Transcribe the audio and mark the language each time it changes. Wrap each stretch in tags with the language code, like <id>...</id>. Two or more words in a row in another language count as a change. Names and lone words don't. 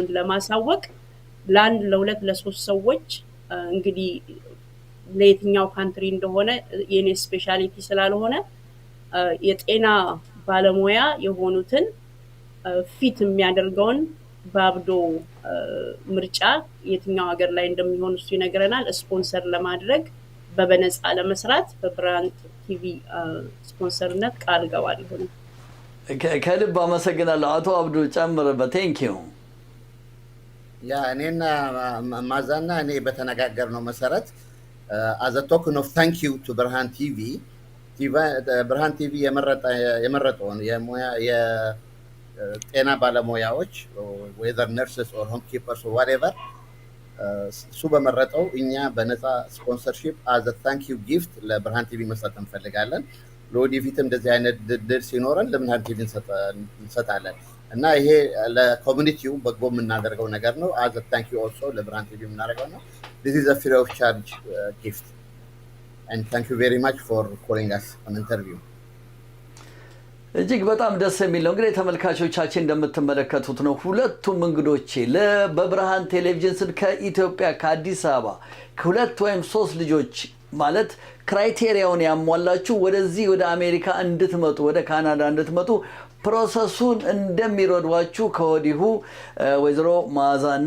<am>ለማሳወቅ ለአንድ ለ2 ለ3 ሰዎች እንግዲህ ለየትኛው ካንትሪ እንደሆነ የኔ ስፔሻሊቲ ስላልሆነ የጤና ባለሙያ የሆኑትን ፊት የሚያደርገውን ባብዶ ምርጫ የትኛው ሀገር ላይ እንደሚሆን እሱ ይነግረናል። ስፖንሰር ለማድረግ በበነፃ ለመስራት በብርሃን ቲቪ ስፖንሰርነት ቃል ገባለሁ። ከልብ አመሰግናለሁ። አቶ አብዱ ጨምርበት።</am> <en>thank you።</en> <am>ያ እኔና ማዛና እኔ በተነጋገርነው መሰረት</am> <en>as a token of thank you</en> <am>to ብርሃን ቲቪ ብርሃን ቲቪ የመረጠውን የጤና ባለሙያዎች</am> <en>whether nurses or home keepers or whatever</en> <am>እሱ በመረጠው እኛ በነፃ ስፖንሰርሺፕ</am> <en>as a thank you gift</en> <am>ለብርሃን ቲቪ መስጠት እንፈልጋለን። ለወደፊትም እንደዚህ አይነት ድል ሲኖረን ለብርሃን ቲቪ እንሰጣለን እና ይሄ ለኮሚኒቲው በጎ የምናደርገው ነገር ነው።</am> <en>as a thank you also</en> <am>ለብርሃን ቲቪ የምናደርገው ነው።</am> <en>This is a free of charge gift and thank you very much for calling us on interview.</en> <am>እጅግ በጣም ደስ የሚል ነው። እንግዲህ ተመልካቾቻችን እንደምትመለከቱት ነው ሁለቱም እንግዶቼ በብርሃን ቴሌቪዥን ስል ከኢትዮጵያ ከአዲስ አበባ 2 ወይም 3 ልጆች ማለት ክራይቴሪያውን ያሟላችሁ ወደዚህ ወደ አሜሪካ እንድትመጡ ወደ ካናዳ እንድትመጡ ፕሮሰሱን እንደሚረዷችሁ ከወዲሁ ወይዘሮ ማዛና</am>